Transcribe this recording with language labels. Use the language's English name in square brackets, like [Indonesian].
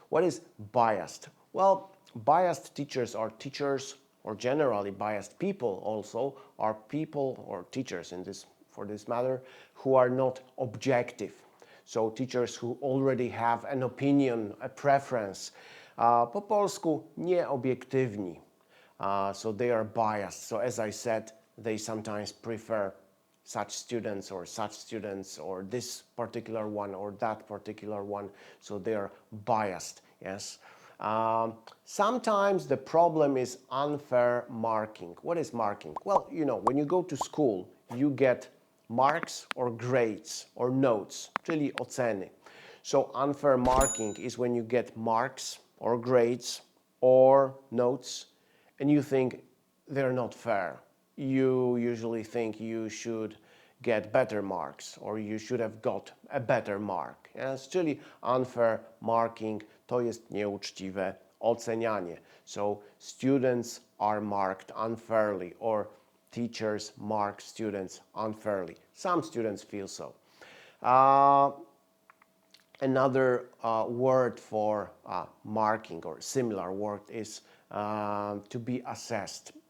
[English] What is biased? Well, biased teachers are teachers, or generally biased people also are people or teachers for this matter, who are not objective. So teachers who already have an opinion, a preference. [Polish] Po polsku nieobiektywni. [English] So they are biased. So as I said, they sometimes prefer such students or this particular one or that particular one. So they are biased, yes. Sometimes the problem is unfair marking. What is marking? Well, you know, when you go to school, you get marks or grades or notes, [Polish] czyli oceny. [English] So unfair marking is when you get marks or grades or notes and you think they're not fair. You usually think you should get better marks or you should have got a better mark. Yes? [Polish] Czyli [English] unfair marking [Polish] to jest nieuczciwe ocenianie. [English] So students are marked unfairly or teachers mark students unfairly. Some students feel so. Another word for marking or similar word is to be assessed.